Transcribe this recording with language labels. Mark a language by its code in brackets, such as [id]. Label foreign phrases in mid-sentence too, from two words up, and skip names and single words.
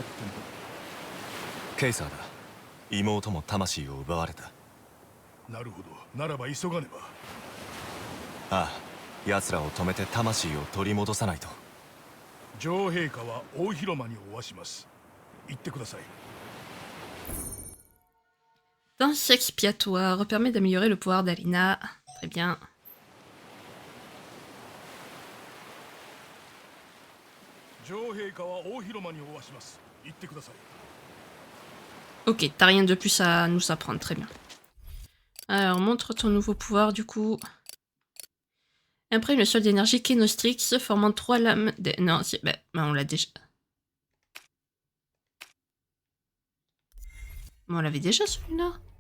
[ja] ケイサーだ。妹も魂を奪われた。なるほど、ならば急がねば。ああ、奴らを止めて魂を取り戻さないと。女王陛下は大広間におわします。言ってください。 [fr] Danse expiatoire permet d'améliorer le pouvoir d'Alina. Très bien. [ja] 女王陛下は大広間におわします。言ってください。 [fr] Ok, t'as rien de plus à nous apprendre, très bien. Alors, montre ton nouveau pouvoir du coup. Imprime le sol d'énergie Kenostrix formant 3 lames... Non, si, bah, on l'a déjà... Bon, on l'avait déjà celui-là.